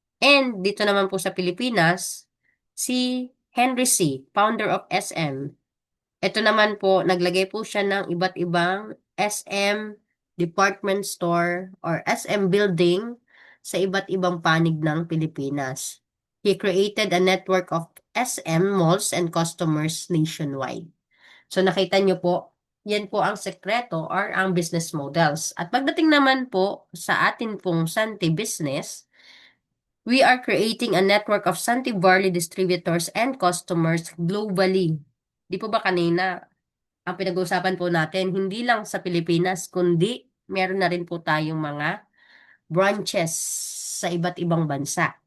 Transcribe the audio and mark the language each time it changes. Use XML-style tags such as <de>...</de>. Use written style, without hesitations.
<tl>And dito naman po sa Pilipinas, si Henry C.,</tl> <en>founder of SM.</en> <tl>Ito naman po, naglagay po siya ng iba't ibang SM department store or SM building sa iba't ibang panig ng Pilipinas.</tl> <en>He created a network of SM malls and customers nationwide.</en> <tl>So nakita niyo po, yan po ang sekreto or ang business models. At pagdating naman po sa atin pong Santi business,</tl> <en>we are creating a network of Santi Barley distributors and customers globally.</en> <tl>Di po ba kanina, ang pinag-uusapan po natin, hindi lang sa Pilipinas, kundi meron na rin po tayong mga branches sa iba't ibang bansa.</tl>